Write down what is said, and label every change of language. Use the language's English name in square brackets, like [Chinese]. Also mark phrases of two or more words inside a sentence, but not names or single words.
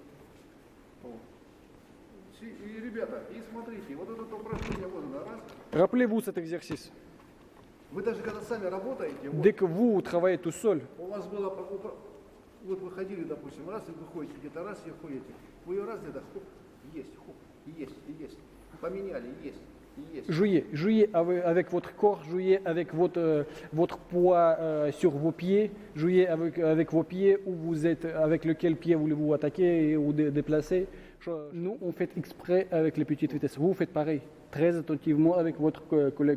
[Russian] И, ребята, и смотрите, вот это упражнение, вот оно, раз. [French] Rappelez-vous cet exercice. [Russian] Вы даже когда сами работаете, вот, [French] Dès que vous travaillez tout seul, [Russian] у вас было, вот вы ходили, допустим, раз и вы ходите где-то, раз и ходите, вы ее раз где-то, хоп, есть, хоп, есть, поменяли, есть. [French] jouez avec votre corps, jouez avec votre poids sur vos pieds, jouez avec vos pieds où vous êtes, avec lequel pied voulez-vous attaquer ou déplacer. Nous, on fait exprès avec les petites vitesses. Vous faites pareil, très attentivement avec votre collègue.